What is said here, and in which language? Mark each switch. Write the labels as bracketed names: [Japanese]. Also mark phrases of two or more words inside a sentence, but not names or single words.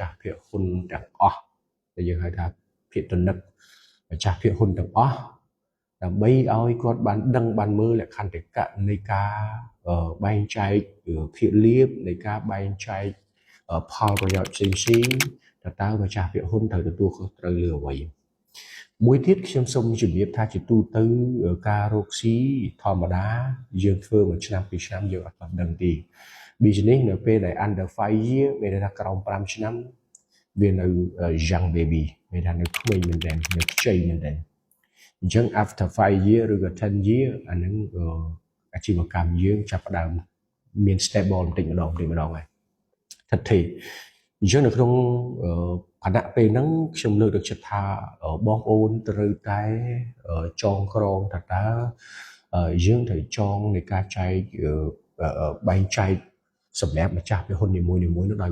[Khmer] ស់ភាគហ៊ុនទាំងអស់ដែលយើងហៅថាភាគទនិកម្ចាស់ភាគហ៊ុនទាំងអស់ដើម្បីឲ្យគាត់បានដឹងបានមើលលក្ខន្តិកៈនៃការបែងចែកភាគលាភនៃការបែងចែកផលប្រយោជន៍ផ្សេងៗតើម្ចាស់ភាគហ៊ុនត្រូវទទួលខុសត្រូវលើអ្វីមួយទៀតខ្ញុំសូមជម្រាបថាជាទូទៅការរកស៊ីធម្មតាយើងធ្វើមួយឆ្នាំពីរឆ្នាំយើងអត់បានដឹងទេ business នៅពេលដែល under 5 year មានន័យថាក្រោម5ឆ្នាំវានៅ [English] young baby [Khmer] មានថានៅក្មេងមែនទែននៅខ្ចីមែនទែនអញ្ចឹង [English] after 5 year [Khmer] ឬក៏10 year អានឹងអាជីវកម្មយើងចាប់ផ្ដើមមាន stable បន្តិចម្ដងហើយថិតថេរអញ្ចឹងនៅក្នុងខណៈពេលហ្នឹងខ្ញុំលើកទឹកចិត្តថាបងប្អូនត្រូវតែចងក្រងថាតើយើងត្រូវចងនៃការចែកបែងចែកសម្រាប់ម្ចាស់ភាគហ៊ុននីមួយៗនោះដោយ